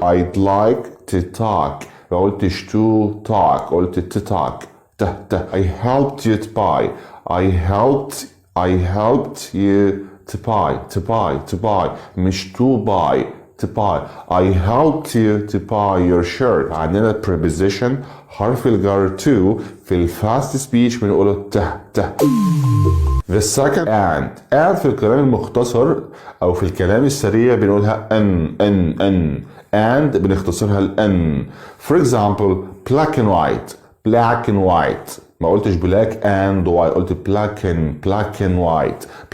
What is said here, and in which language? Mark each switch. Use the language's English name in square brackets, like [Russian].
[English] I'd like to talk. [Arabic] ما قلتش [English] to talk، [Arabic] قلت [English] to talk. ته. I helped you to buy. I helped you to buy. [Arabic] مش [English] to buy. To buy. I helped you to buy your shirt. [Arabic] عندنا preposition حرف الجر to في الفاست سبيتش بنقوله ته. [English] The second [Arabic] and في الكلام المختصر او في الكلام السريع بنقولها ان and بنختصرها ال n. [English] For example, black and white. [Arabic] ما قلتش [English] black and white، [Arabic] قلت [English] black and white.